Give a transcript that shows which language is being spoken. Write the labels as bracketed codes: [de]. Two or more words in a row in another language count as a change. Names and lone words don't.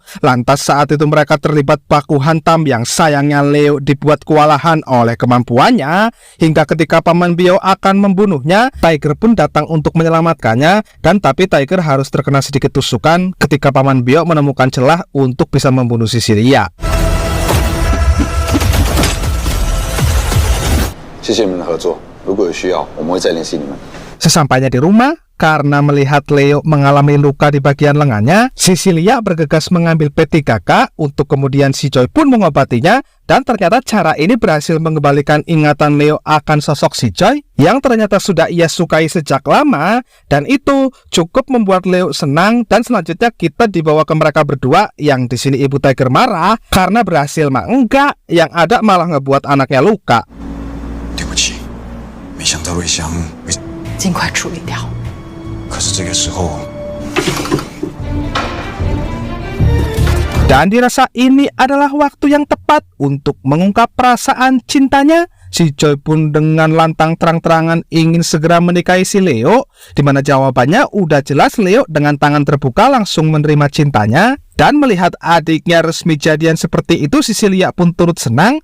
[id] Lantas saat itu mereka terlibat baku hantam yang sayangnya Leo dibuat kewalahan oleh kemampuannya. Hingga ketika Paman Biao akan membunuhnya, Tiger pun datang untuk menyelamatkannya. Dan tapi Tiger harus terkena sedikit tusukan ketika Paman Biao menemukan celah untuk bisa membunuh Cecilia. [zh] 谢谢你们的合作，如果有需要，我们会再联系你们。 [id] Sesampainya di rumah, karena melihat Leo mengalami luka di bagian lengannya, Cecilia bergegas mengambil P3K untuk kemudian si Choi pun mengobatinya. Dan ternyata cara ini berhasil mengembalikan ingatan Leo akan sosok si Choi yang ternyata sudah ia sukai sejak lama. Dan itu cukup membuat Leo senang. Dan selanjutnya kita dibawa ke mereka berdua, yang di sini Ibu Tiger marah karena berhasil mah enggak, yang ada malah ngebuat anaknya luka. [zh] 对不起，没想到瑞香会尽快处理掉。可是这个时候， [id] Dan dirasa ini adalah waktu yang tepat untuk mengungkap perasaan cintanya. Si Choi pun dengan lantang terang-terangan ingin segera menikahi si Leo, dimana jawabannya udah jelas. Leo dengan tangan terbuka langsung menerima cintanya. Dan melihat adiknya resmi jadian seperti itu, Cecilia pun turut senang.